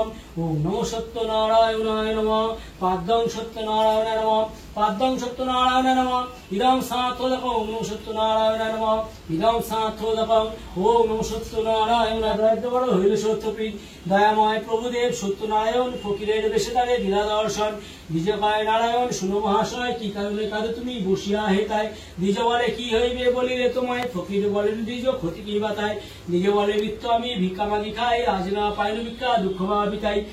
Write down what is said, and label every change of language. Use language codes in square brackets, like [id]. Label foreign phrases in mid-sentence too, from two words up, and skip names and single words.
[sa] ओम नमो सत्यनारायणाय नमः। पाद्यं सत्यनारायणाय नमः। पाद्यं सत्यनारायणाय नमः। इदं सात्वदकं ओम नमो सत्यनारायणाय नमः। इदं सात्वदकं ओम नमो सत्यनारायणाय। [bn] दयाबड़ हইল সত্যপীঠ দয়াময় প্রভুদেব সত্যনারায়ণ ফকিরের বেশে তারে দিলা দর্শন। দ্বিজ কয় নারায়ণ শুনো মহাশয়, কি কারণে কাঁদো তুমি বসিয়া হেতায়। দ্বিজ বলে কি হইবে বলিলে তোমায়, ফকির বলেন দ্বিজ ক্ষতি কি বাতায়। দ্বিজ বলে বৃত্ত আমি ভিক্ষা মাগি খাই, আজ না পাইল ভিক্ষা দুঃখ বা বিতাই।